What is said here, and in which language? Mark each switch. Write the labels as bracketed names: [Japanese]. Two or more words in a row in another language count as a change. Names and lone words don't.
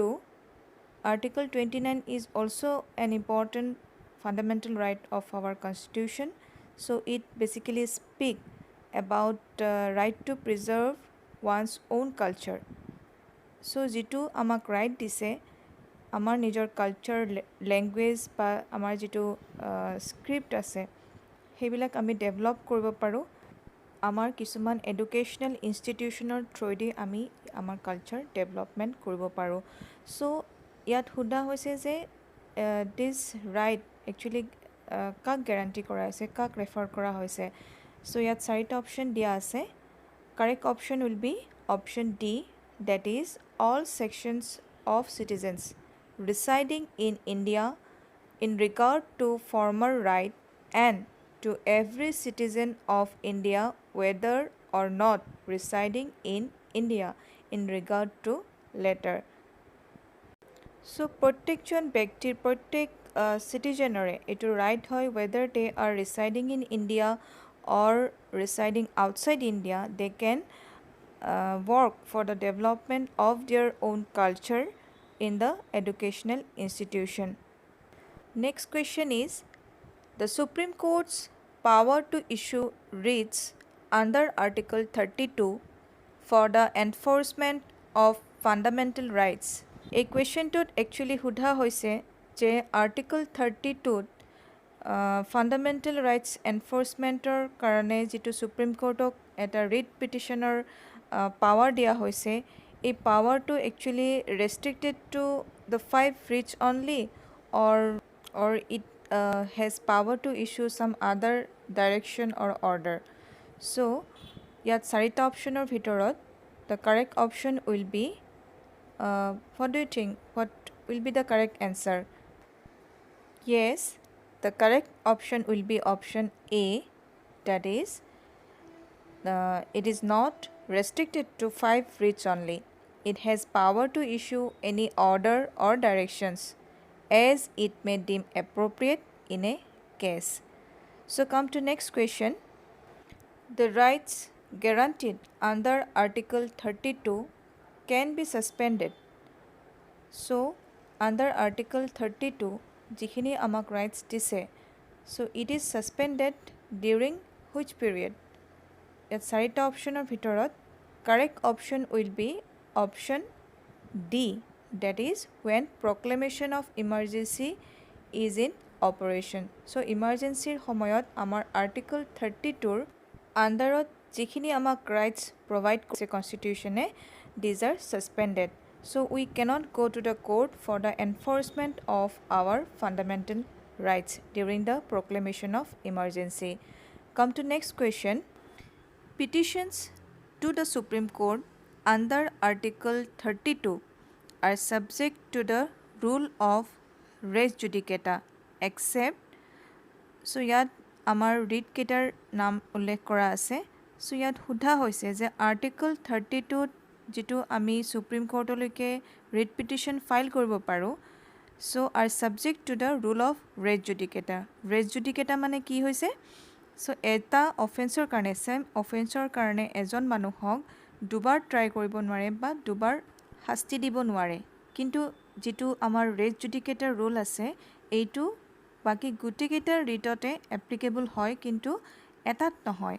[English] Article 29 is also an important fundamental right of our constitution. So it basically speaks about right to preserve one's own culture. [Assamese] So যেটো আমাক right দিছে আমাৰ নিজৰ [English] culture, language [Assamese] বা আমাৰ যেটো স্ক্ৰিপ্ট আছে সেইবিলাক আমি ডেভেলপ কৰিব পাৰোঁ আমাৰ কিছুমান [English] educational institution [Assamese] থ্ৰুৱেদি আমি আমাৰ [English] culture development [Assamese] কৰিব পাৰোঁ। ছ' ইয়াত সোধা হৈছে যে [English] this right actually [Assamese] কাক গেৰাণ্টি কৰা হৈছে, কাক ৰেফাৰ কৰা হৈছে। ছ' ইয়াত 4টা অপশ্যন দিয়া আছে। [English] correct option will be option D, that is all sections of citizens residing in India in regard to former right and to every citizen of India whether or not residing in India in regard to latter. So [Assamese] প্ৰত্যেকজন ব্যক্তিৰ প্ৰত্যেক চিটিজেনৰে এইটো ৰাইট হয় [English] whether they are residing in India or residing outside India, they can work for the development of their own culture in the educational institution. Next question is, the Supreme Court's power to issue writs under Article 32 for the enforcement of fundamental rights. [Assamese] এই কুৱেশ্যনটোত একচুৱেলি সোধা হৈছে যে আৰ্টিকল 32ত [English] fundamental rights enforcement [Assamese] কাৰণে যিটো ছুপ্ৰিম কোৰ্টক এটা [English] writ petition [Assamese] পাৱাৰ দিয়া হৈছে, এই পাৱাৰটো একচুৱেলি [English] restricted to the 5 writs only or it has power to issue some other direction or order. So [Assamese] ইয়াত 4টা অপশ্যনৰ ভিতৰত [English] the correct option will be what do you think? What will be the correct answer? Yes, the correct option will be option A, that is it is not restricted to 5 writs only. It has power to issue any order or directions as it may deem appropriate in a case. So come to next question. The rights guaranteed under Article 32 can be suspended. So under Article 32 [Assamese] যিখিনি আমাক rights দিছে, [English] so it is suspended during which period? [Assamese] ইয়াত 4টা অপশ্যনৰ ভিতৰত [English] correct option will be option D, that is when proclamation of emergency is in operation. [Assamese] So emergencyৰ সময়ত আমাৰ Article 32ৰ আণ্ডাৰত যিখিনি আমাক [English] rights provide [Assamese] কৰিছে constitutionে, [English] these are suspended. So we cannot go to the court for the enforcement of our fundamental rights during the proclamation of emergency. Come to next question. Petitions to the Supreme Court under Article 32 are subject to the rule of [Latin] res judicata [English] except, so [Assamese] ইয়াত আমাৰ ৰিট কেইটাৰ নাম উল্লেখ কৰা আছে। so ইয়াত সোধা হৈছে যে আৰ্টিকল 32ত যিটো আমি সুপ্ৰিম কোৰ্টলৈকে [English] writ petition file [Assamese] কৰিব পাৰোঁ, [English] so are subject to the rule of [Latin] res judicata. res judicata [Assamese] মানে কি হৈছে? so এটা অফেন্সৰ কাৰণে, [English] same offence [Assamese] কাৰণে এজন মানুহক দুবাৰ ট্ৰাই কৰিব নোৱাৰে বা দুবাৰ শাস্তি দিব নোৱাৰে, কিন্তু যিটো আমাৰ [Latin] res judicata [Assamese] ৰুল আছে এইটো বাকি গোটেইকেইটা ৰিটতে এপ্লিকেবল হয়, কিন্তু এটাত নহয়।